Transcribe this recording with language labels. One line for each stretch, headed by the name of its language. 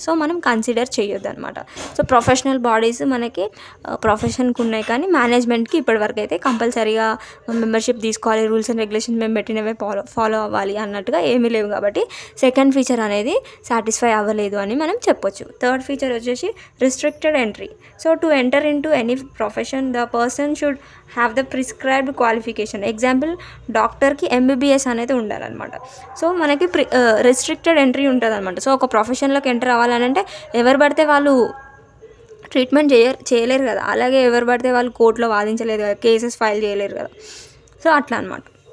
Telugu: So మనం consider చేయొద్దు అనమాట. సో ప్రొఫెషనల్ బాడీస్ మనకి ప్రొఫెషన్కి ఉన్నాయి కానీ మేనేజ్మెంట్కి ఇప్పటివరకు అయితే కంపల్సరీగా మెంబర్షిప్ తీసుకోవాలి, రూల్స్ అండ్ రెగ్యులేషన్స్ మేము పెట్టినవే ఫాలో అవ్వాలి అన్నట్టుగా ఏమీ లేవు కాబట్టి సెకండ్ ఫీచర్ అనేది సాటిస్ఫై అవ్వలేదు అని మనం చెప్పొచ్చు. థర్డ్ ఫీచర్ వచ్చేసి restricted entry.
English: So to enter into any profession the person should have the prescribed qualification.
Telugu: Example డాక్టర్కి ఎంబీబీఎస్ అనేది ఉండాలన్నమాట. సో మనకి రెస్ట్రిక్టెడ్ ఎంట్రీ ఉంటుంది అనమాట. సో ఒక ప్రొఫెషన్లోకి ఎంటర్ అవ్వాలంటే ఎవరు పడితే వాళ్ళు ట్రీట్మెంట్ చేయలేరు కదా. అలాగే ఎవరు పడితే వాళ్ళు కోర్టులో వాదించలేరు కదా, కేసెస్ ఫైల్ చేయలేరు కదా. సో అట్లా అనమాట.